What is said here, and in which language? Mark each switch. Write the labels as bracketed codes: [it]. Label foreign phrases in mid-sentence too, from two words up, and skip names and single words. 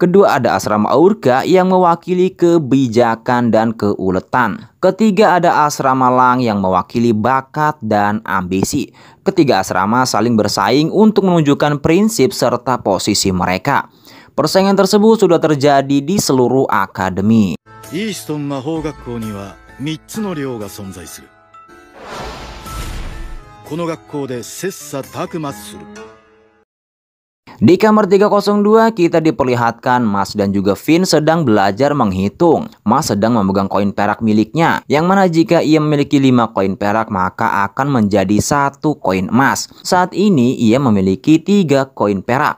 [id] Kedua ada asrama Urga yang mewakili kebijakan dan keuletan. Ketiga ada asrama Lang yang mewakili bakat dan ambisi. Ketiga asrama saling bersaing untuk menunjukkan prinsip serta posisi mereka. Persaingan tersebut sudah terjadi di seluruh akademi. [ja] Easton 魔法学校には3つの寮が存在する。この学校で切磋琢磨する。 [id] Di kamar 302 kita diperlihatkan Mas dan juga Finn sedang belajar menghitung. Mas sedang memegang koin perak miliknya, yang mana jika ia memiliki 5 koin perak maka akan menjadi 1 koin emas. Saat ini ia memiliki 3 koin perak.